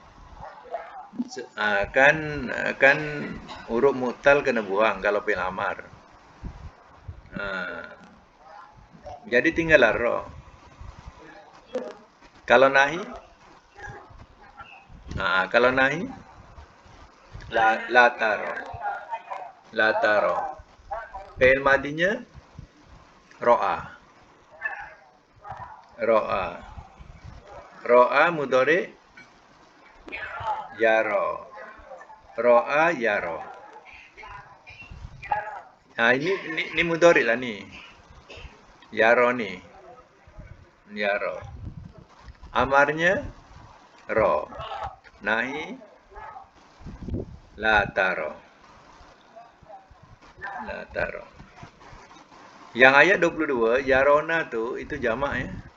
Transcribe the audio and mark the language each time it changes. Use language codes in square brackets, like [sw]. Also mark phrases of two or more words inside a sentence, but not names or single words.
[ms] Kan huruf mu'tal kena buang kalau [ar] فعل أمر. [ms] Ah, jadi tinggallah ro. Kalau nahi, kalau [ar] نهي لا ترى. لا ترى. [ms] Fi'il madinya ro'a. [ar] رأى. رأى مضارع يرى. رأى يرى. [ms] Ini mudhari lah ni. Yaro ni. Yaro. Amarnya ro. [ar] نهي لا ترى. لا ترى. [ms] Yang ayat 22, yarona tu itu jamak ya.